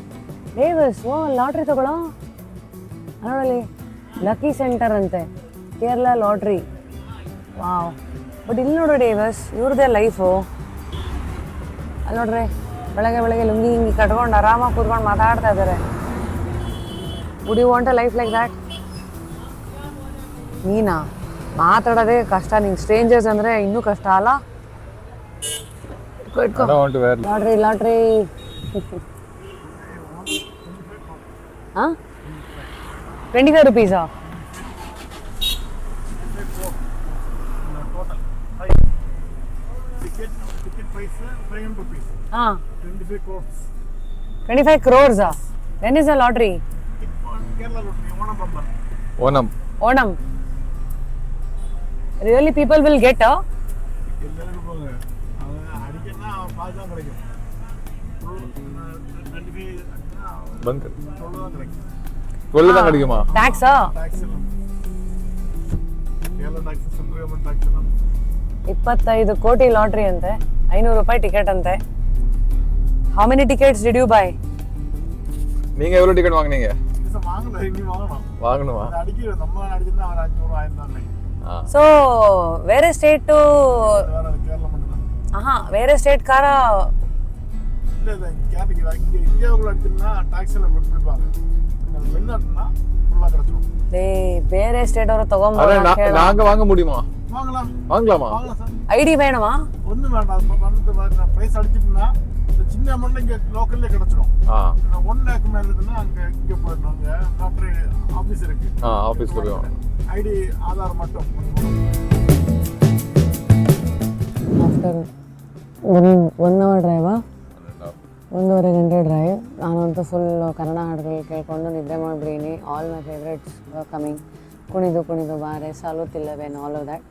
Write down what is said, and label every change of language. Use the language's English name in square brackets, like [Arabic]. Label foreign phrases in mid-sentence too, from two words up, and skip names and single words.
[Kannada] ಡೇವಸ್ ಲಾಟ್ರಿ ತಗೊಳ್ಳೋ ನೋಡಲಿ. ಲಕ್ಕಿ ಸೆಂಟರ್ ಅಂತೆ ಕೇರಳ ಲಾಟ್ರಿ. ವಾವ್. ಬಟ್ ಇಲ್ಲಿ ನೋಡು ಡೇವಸ್, ಇವ್ರದ್ದೇ ಲೈಫು. ಅಲ್ಲಿ ನೋಡ್ರಿ, ಬೆಳಗ್ಗೆ ಬೆಳಗ್ಗೆ ಲುಂಗಿ ಹಿಂಗಿ ಕಟ್ಕೊಂಡು ಆರಾಮಾಗಿ ಕೂತ್ಕೊಂಡು ಮಾತಾಡ್ತಾ ಇದ್ದಾರೆ. [English] Would you want a life like that? [Kannada] ನೀನಾ ಮಾತಾಡೋದೇ ಕಷ್ಟ, ನಿಂಗೆ ಸ್ಟ್ರೇಂಜರ್ಸ್ ಅಂದರೆ ಇನ್ನೂ ಕಷ್ಟ ಅಲ್ಲ? ಇಟ್ಕೋ. ಲಾಟ್ರಿ ಲಾಟ್ರಿ. ಹಾಂ, 25 rupees-ಆ? ಹಾಂ, 25 crores-ಆ? [English] When is the lottery? Onam. Really people will get a? [Kannada] Tax-ಆ? 25 ಕೋಟಿ ಲಾಟ್ರಿ ಅಂತೆ, 500 ರೂಪಾಯಿ ಟಿಕೆಟ್ ಅಂತೆ. [English] How many tickets did you buy? [Tamil] நீங்க எவ்வளவு டிக்கெட் வாங்குனீங்க? வாங்கணுமா? So வேற ஸ்டேட் வேற ஸ்டேட் காரா? [Kannada] ಬೇರೆ ಸ್ಟೇಟ್ ಅವರು ತಗೊಂಡ್ಬಂದು [Tamil] நாங்க வாங்க முடியுமா? வாங்கலாமா? ஐடி வேணுமா? ஒன்றும் வேண்டாம். ப்ரைஸ் அடிச்சிட்டுனா சின்ன அமௌண்ட் இங்கே லோக்கல்லே கிடச்சிடும். 1 lakh மேலே இருக்குன்னா அங்கே இங்கே போயிடணும். அங்கே லாட்ரி ஆஃபீஸ் இருக்கு. ஆஃபீஸ் போயிடும். ஐடி ஆதார் மட்டும். [English] After 1 hour drive-ಆ? [Kannada] 1.5 ಗಂಟೆ ಡ್ರೈವ್. ನಾನಂತೂ ಫುಲ್ ಕನ್ನಡ ಹಾಡುಗಳು ಕೇಳ್ಕೊಂಡು ನಿದ್ದೆ ಮಾಡಿಬಿಡೀನಿ. [English] All my favourites coming. [Kannada] ಕುಣಿದು ಕುಣಿದು ಬಾರೆ, ಸಾಲುತ್ತಿಲ್ಲವೇನ್, [English] all of that.